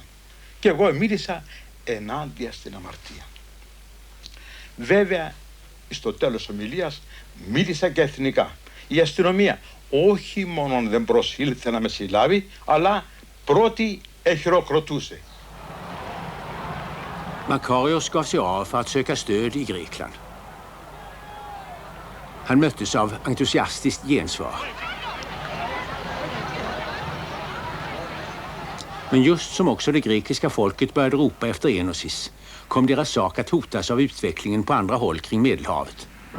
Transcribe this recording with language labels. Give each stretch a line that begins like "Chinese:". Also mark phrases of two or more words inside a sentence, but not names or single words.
Greek: Και εγώ μίλησα ενάντια στην αμαρτία. Βέβαια, στο τέλος ομιλίας μίλησα και εθνικά. Η αστυνομία όχι μόνο δεν προσήλθε να με συλλάβει, αλλά πρώτη εχειροκροτούσε.
Swedish: Makarios gav sig av för att söka stöd i Grekland. Han möttes av entusiastiskt gensvar. Men just som också det grekiska folket började ropa efter enosis kom deras sak att hotas av utvecklingen på andra håll kring Medelhavet.